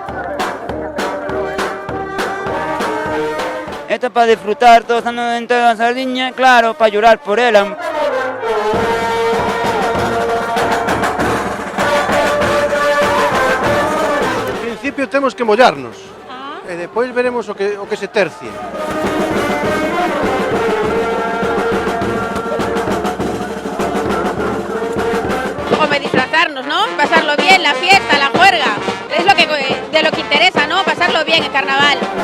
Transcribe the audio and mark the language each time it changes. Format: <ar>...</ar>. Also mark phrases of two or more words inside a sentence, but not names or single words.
<es>Esto para disfrutar, todos estando dentro da Sardiña, claro, para llorar por ela.</es> <gl>En principio temos que mollarnos e depois veremos o que se tercie.</gl> <es>Hombre, disfrazarnos, ¿no? Pasarlo bien, la fiesta, la juerga. Es lo que, de lo que interesa, ¿no? Pasarlo bien en carnaval.</es>